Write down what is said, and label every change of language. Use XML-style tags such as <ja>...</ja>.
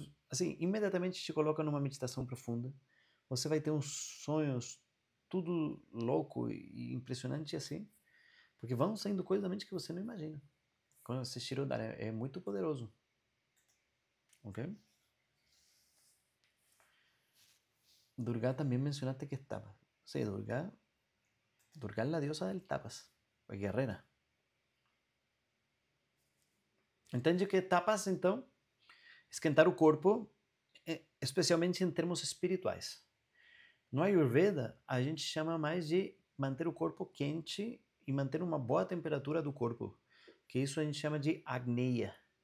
<pt>Assim, imediatamente te coloca numa meditação profunda. Você vai ter uns sonhos tudo louco e impressionante assim, porque vão saindo coisas da mente que você não imagina. Quando você Shirodara é muito poderoso. Ok?</pt> <es>Durga también mencionaste que es tapas. Sí, Durga es la diosa del tapas, es guerrera.</es> <pt>Entende que tapas, então, esquentar o corpo, especialmente em termos espirituais. No Ayurveda, a gente chama mais de manter o corpo quente e manter uma boa temperatura do corpo, que isso a gente chama de Agneya.</pt>